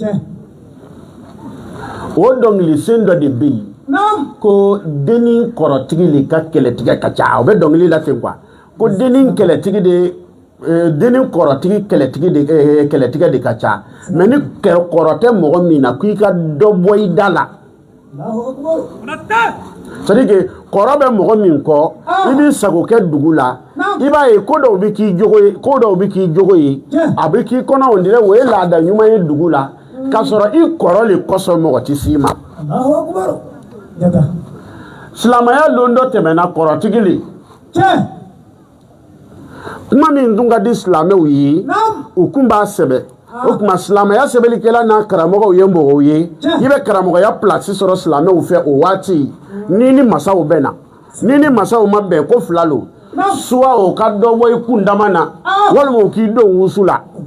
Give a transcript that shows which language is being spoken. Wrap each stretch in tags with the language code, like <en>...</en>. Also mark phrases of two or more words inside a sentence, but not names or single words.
<bm>o dɔnkili sen dɔ de bɛ yen ko denni kɔrɔtigi le ka kɛlɛtigɛ ka ca o bɛ dɔnkili la ten quoi ko denni kɛlɛtigi de denni kɔrɔtigi kɛlɛtigɛ de ka ca mais ni kɔrɔ tɛ mɔgɔ min na k'i ka dɔ bɔ i da la</bm> <fr>c'est-à-dire que</fr> <bm>kɔrɔ bɛ mɔgɔ min kɔ i b'i sago kɛ dugu la i b'a ye ko dɔw bɛ k'i jogo ye a bɛ k'i kɔnɔ</bm> <fr>on dirait</fr> <bm>o ye laada ɲuman ye dugu la k'a sɔrɔ i kɔrɔ le kɔsɔn mɔgɔ tɛ s'i ma silamɛya don dɔ tɛmɛna kɔrɔtigi le kuma min tun ka di silamɛw ye u kun b'a sɛbɛ o tuma silamɛya sɛbɛnnikɛla n'a karamɔgɔw ye mɔgɔw ye i bɛ karamɔgɔya place sɔrɔ silamɛw fɛ o waati ni masaw bɛ na ni masaw ma bɛn ko fila lo soit o ka dɔ bɔ i kun dama na walima o k'i don wusu la</bm>